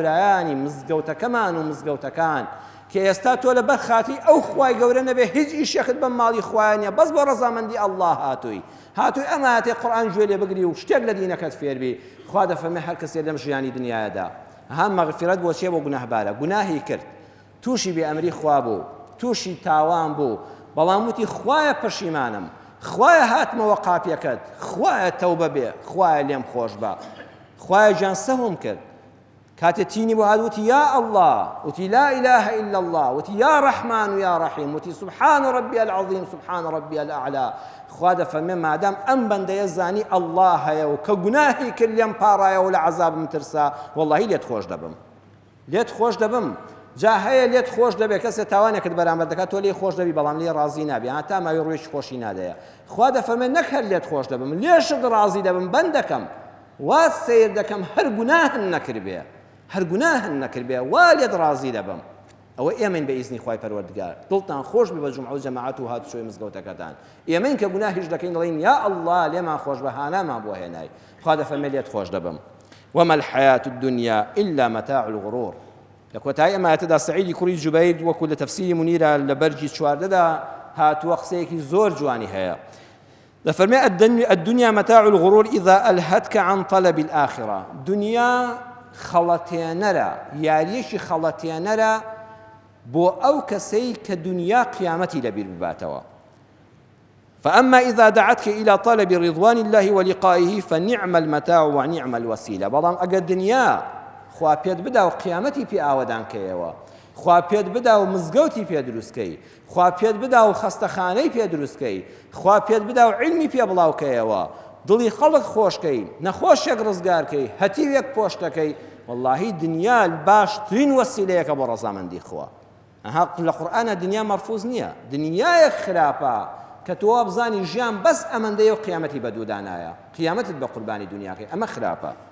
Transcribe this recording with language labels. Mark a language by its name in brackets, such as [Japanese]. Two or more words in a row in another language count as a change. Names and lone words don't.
[Central Kurdish] برایانی مزگەوتەکەمان و مزگەوتەکان کە ئێستا تۆ لە بەر خاتی ئەو خوای گەورە نەبێ هیچ ئیشێکت بەم ماڵی خوایە بەس بۆ ڕەزامەندی ئەڵڵا هاتووی ئەم ئاەتێ قورئان گوێ لێ بگری و شتێک لە دینەکەت فێربی خوا دەفەرمێ هەر کەسێ لەم ژیانی دنیادا هەم مەغفرەت بۆ چێ بۆ گوناهبارە گوناهی کرد تووشی بێئەمری خوا بوو تووشی تاوان بوو بەڵام وتی خوایە پەشیمانم خوایە هاتمەوە قاپیەکەت خوایە تەوبە بێ خوایە لێم خۆش بە خوایە گیان سەهۆم کرد کاتێ تینی بۆ هات وتی یا ئەڵڵا وتی [Arabic] لا إله إلا الله [Central Kurdish] وتی [Arabic] یا ڕەحمان و یا ڕەحیم [Central Kurdish] وتی [Arabic] سبحان ربي العظيم سبحان ربي الأعلى [Central Kurdish] خوا دەفەرمێ مادام ئەم بەندەیە زانی ئەڵڵا هەیە و کە گوناهی کرد لێم پاڕایە و لە عەزابم ترسا وەڵڵاهی لێت خۆش دەبم لێت خۆش دەبم جا هەیە لێت خۆش دەبێت کەسێ تاوانێکت بەرامبەر دەکات تۆ لێ خۆش دەبی بەڵام لێ ڕازی نابی هەتا ماوەی ڕوویەکی خۆشی نادەیە خوا دەفەرمێ نەک هەر لێت خۆش دەبم لێشت ڕازی دەبم بەند دەکەم وا سیر دەکەم هەر گوناهن نەکردبێ هەر گوناهن نەکردبێ وا لێت ڕازی دەبم ئەوە ئێمەین بە ئیزنی خوای پەروەردگار دڵتان خۆش بێ بە جومعە و جەماعەت و هاتوچۆی مزگەوتەکەتان ئێمەین کە گوناهیش دەکەین دەڵێین یا ئەڵڵا لێمان خۆش بە هانامان بۆ هێنای خوا دەفەرمێ لێت خۆش دەبم [Arabic] وما الحياة الدنيا إلا متاع الغرور [Central Kurdish] لەکۆتایی ئەمایەتەدا سەعیدی کوڕی جوبەیر وەکو لە تەفسیری مونیرە لە بەرجی 14دا هاتووە قسەیەکی زۆر جوانی هەیە دەفەرمێ [Arabic] الدنيا متاع الغرور إذا ألهتك عن طلب الآخرة [Central Kurdish] دنیا خەڵەتێنەرە یاریەکی خەڵەتێنەرە بۆ ئەو کەسەی کە دنیا قیامەتی لەبیر بباتەوە [Arabic] فأما إذا دعتك إلى طلب رضوان الله ولقائه فنعم المتاع ونعم [Central Kurdish] الوسيلة بەڵام ئەگەر دنیا خوا پێت بدا و قیامەتی پێ ئاوەدانکەیەوە خوا پێت بدا و مزگەوتی پێ دروستکەی خوا پێت بدا و خەستەخانەی پێ دروستکەی خوا پێت بدا و عیلمی پێ بڵاوکەیەوە دڵی خەڵک خۆشکەی نەخۆشێک ڕزگارکەی هەتیوێک پۆشتەکەی وەڵڵاهی دنیا باشترین وەسیلەیەکە بۆ ڕەزامەندی خوا لە قورئانە دنیا مەرفوز نییە دنیایەک خراپە کە تۆ بزانی ژیان بەس ئەمەندەیە و قیامەتی بەدوودانایە قیامەتت بە قوربانی دنیاکەی ئەمە خراپە